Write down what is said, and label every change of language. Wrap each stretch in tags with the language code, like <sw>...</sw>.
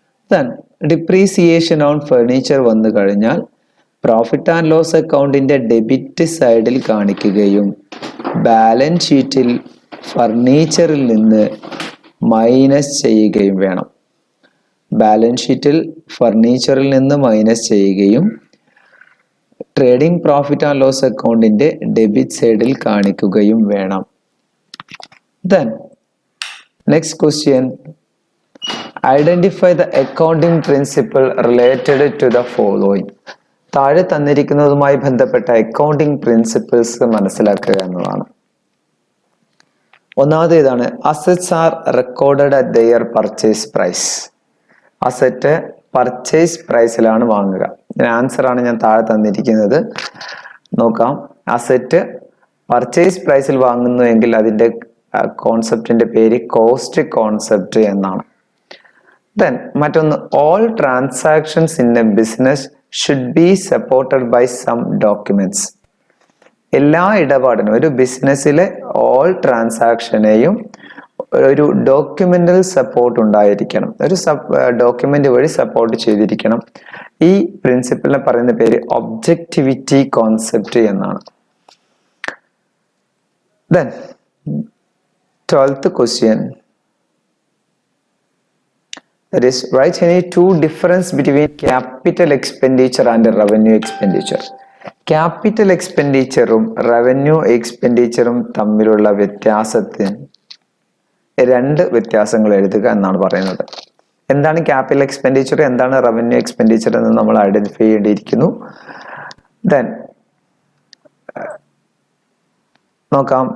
<ml>Then depreciation on furniture വന്നു കഴിഞ്ഞാൽ profit and loss അക്കൗണ്ടിന്റെ ഡെബിറ്റ് സൈഡിൽ കാണിക്കുകയും ബാലൻസ് ഷീറ്റിൽ ഫർണിച്ചറിൽ നിന്ന് മൈനസ് ചെയ്യുകയും വേണം. ബാലൻസ് ഷീറ്റിൽ ഫർണിച്ചറിൽ നിന്ന് മൈനസ് ചെയ്യുകയും ട്രേഡിംഗ് പ്രോഫിറ്റ് ആൻഡ് ലോസ് അക്കൗണ്ടിന്റെ ഡെബിറ്റ് സൈഡിൽ കാണിക്കുകയും വേണം.</ml> <en>Then next question, identify the accounting principle related to the following.</en> <ml>താഴെ തന്നിരിക്കുന്നതുമായി ബന്ധപ്പെട്ട അക്കൗണ്ടിംഗ് പ്രിൻസിപ്പിൾസ് മനസ്സിലാക്കുക എന്നതാണ്. ഒന്നാമത് ഇതാണ്:</ml> <en>Assets are recorded at their purchase price.</en> <ml>Asset purchase പ്രൈസിലാണ് വാങ്ങുക. ആൻസർ ആണ് ഞാൻ താഴെ തന്നിരിക്കുന്നത്. നോക്കാം. അസറ്റ് പർച്ചേസ് പ്രൈസിൽ വാങ്ങുന്നു എങ്കിൽ അതിന്റെ കോൺസെപ്റ്റിന്റെ പേര് കോസ്റ്റ് കോൺസെപ്റ്റ് എന്നാണ്.</ml> <en>then</en> <ml>മറ്റൊന്ന്,</ml> <en>All transactions in a business should be supported by some documents.</en> <ml>എല്ലാ ഇടപാടിനും, ഒരു ബിസിനസ്സിലെ ഓൾ ട്രാൻസാക്ഷനെയും ഒരു ഡോക്യുമെന്റൽ സപ്പോർട്ട് ഉണ്ടായിരിക്കണം. ഒരു ഡോക്യുമെന്റ് വഴി സപ്പോർട്ട് ചെയ്തിരിക്കണം. ഈ പ്രിൻസിപ്പിളിനെ പറയുന്ന പേര് ഒബ്ജക്റ്റിവിറ്റി കോൺസെപ്റ്റ് എന്നാണ്.</ml> <en>Then 12th question, that is, write any two difference between capital expenditure and revenue expenditure.</en> <ml>Capital expenditure-ഉം revenue expenditure-ഉം തമ്മിലുള്ള വ്യത്യാസത്തിന് രണ്ട് വ്യത്യാസങ്ങൾ എഴുതുക എന്നാണ് പറയുന്നത്. എന്താണ് ക്യാപിറ്റൽ എക്സ്പെൻഡിച്ചർ, എന്താണ് റവന്യൂ എക്സ്പെൻഡിച്ചർ എന്ന് നമ്മൾ ഐഡന്റിഫൈ ചെയ്യേണ്ടിയിരിക്കുന്നു. ദെൻ നോക്കാം.</ml>